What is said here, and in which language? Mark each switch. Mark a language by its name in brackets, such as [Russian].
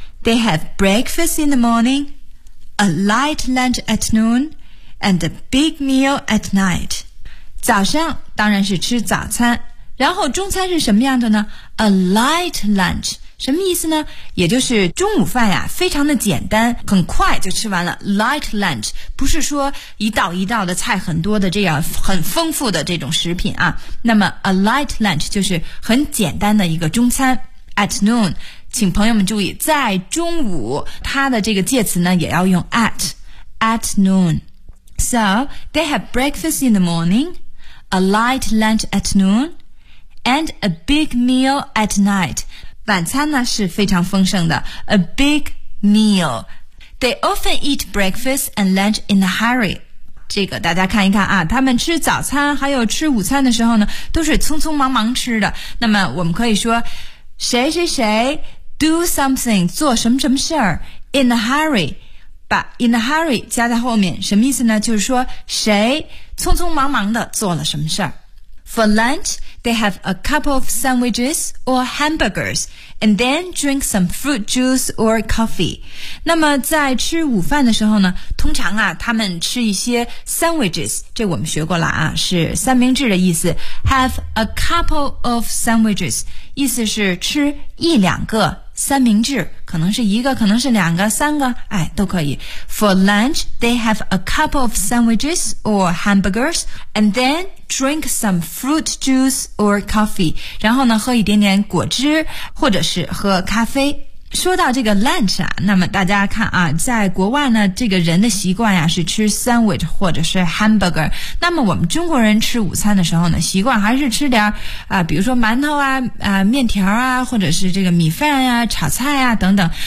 [English] They have breakfast in the morning, a light lunch at noon, and a big meal at night. [Chinese] 早上当然是吃早餐，然后中餐是什么样的呢？ [English] A light lunch, [Chinese] 什么意思呢？也就是中午饭呀，非常的简单，很快就吃完了。 [English] Light lunch, [Chinese] 不是说一道一道的菜很多的这样很丰富的这种食品啊。那么 [English] a light lunch [Chinese] 就是很简单的一个中餐。 [English] At noon, [Chinese] 请朋友们注意，在中午它的这个介词呢也要用 [English] at noon. So, they have breakfast in the morning, a light lunch at noon,And a big meal at night. [Chinese] 晚餐呢是非常丰盛的。 [English] A big meal. They often eat breakfast and lunch in a hurry. [Chinese] 这个大家看一看啊，他们吃早餐还有吃午餐的时候呢，都是匆匆忙忙吃的。那么我们可以说，谁谁谁 [English] do something, [Chinese] 做什么什么事儿 [English] in a hurry. [Chinese] 把 [English] in a hurry [Chinese] 加在后面，什么意思呢？就是说谁匆匆忙忙的做了什么事儿。 [English] For lunch, they have a couple of sandwiches or hamburgers, and then drink some fruit juice or coffee. [Chinese] 那么在吃午饭的时候呢，通常啊，他们吃一些 sandwiches, 这我们学过了啊，是三明治的意思。 [English] Have a couple of sandwiches, [Chinese] 意思是吃一两个三明治，可能是一个，可能是两个，三个，哎，都可以。 [English] For lunch, they have a couple of sandwiches or hamburgers, and then drink some fruit juice or coffee. [Chinese] 然后呢，喝一点点果汁，或者是喝咖啡。说到这个 lunch 啊，那么大家看啊，在国外呢，这个人的习惯呀，是吃 sandwich 或者是 hamburger。那么我们中国人吃午餐的时候呢，习惯还是吃点比如说馒头啊、面条啊，或者是这个米饭呀、炒菜呀等等。